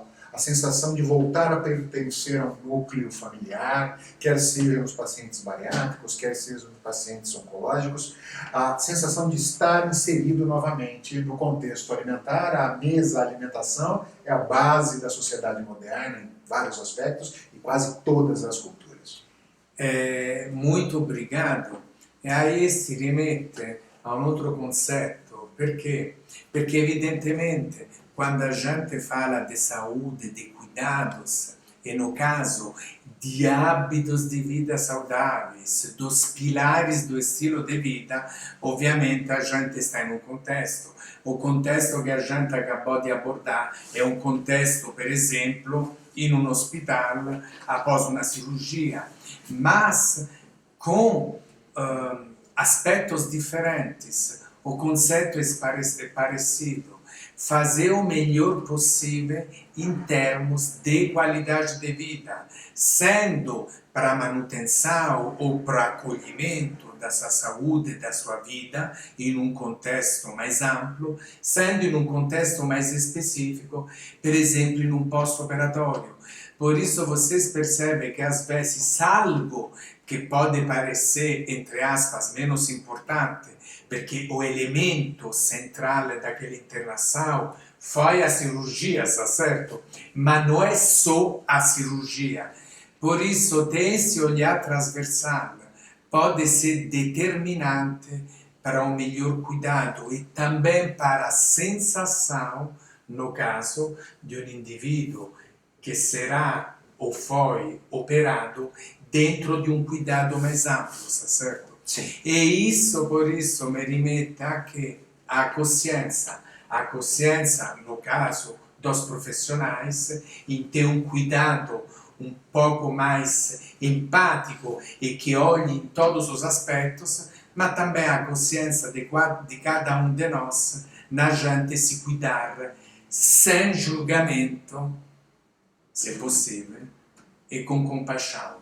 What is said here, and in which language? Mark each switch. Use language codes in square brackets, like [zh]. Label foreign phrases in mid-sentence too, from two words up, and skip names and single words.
[pt] A sensação de voltar a pertencer a um núcleo familiar, quer seja nos pacientes bariátricos, quer seja nos pacientes oncológicos, a sensação de estar inserido novamente no contexto alimentar. A mesa, a alimentação, é a base da sociedade moderna em vários aspectos e quase todas as culturas. Muito obrigado. E aí [it] si rimette a un altro concetto, perché? [pt] Perché evidentemente quando a gente fala de saúde, de cuidados, e no caso de hábitos de vida saudáveis, dos pilares do estilo de vida, ovviamente a gente está em um contexto. O contesto que a gente acabou de abordar é um contexto, [it] per esempio, in un hospital [pt] após uma cirurgia, mas com aspectos diferentes. O conceito é parecido. Fazer o melhor possível em termos de qualidade de vida, sendo para manutenção ou para acolhimento da sua saúde, da sua vida, em um contexto mais amplo, sendo em um contexto mais específico, por exemplo, em um pós-operatório. Por isso vocês percebem que às vezes algo que pode parecer, entre aspas, menos importante, perché o elemento centrale daquela internação foi a cirurgia, certo? Mas não é só a cirurgia. Por isso, ter esse olhar transversal pode ser determinante para um melhor cuidado e também para a sensação, no caso, de um indivíduo que será ou foi operado dentro de um cuidado mais amplo, certo? Sim. E isso, por isso, me [it] rimette anche [pt] à consciência. A consciência, no caso dos profissionais, em ter um cuidado um pouco mais empático e que olhe em todos os aspectos, mas também a consciência de cada um de nós, na gente se cuidar sem julgamento, se possível, e com compaixão.